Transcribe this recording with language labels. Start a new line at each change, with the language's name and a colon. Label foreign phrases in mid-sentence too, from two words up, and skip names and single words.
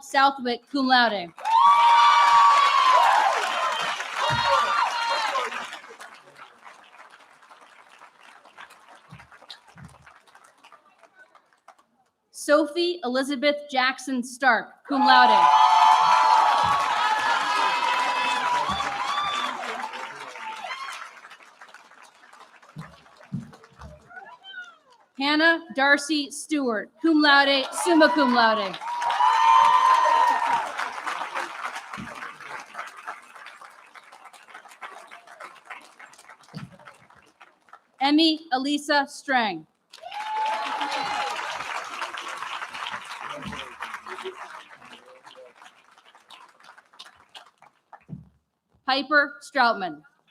Latin: Southwick, cum laude.
English: Sophie Elizabeth Jackson Stark,
Latin: cum laude.
English: Hannah Darcy Stewart,
Latin: cum laude, summa cum laude.
English: Emmy Elisa Strang. Piper Stroutman.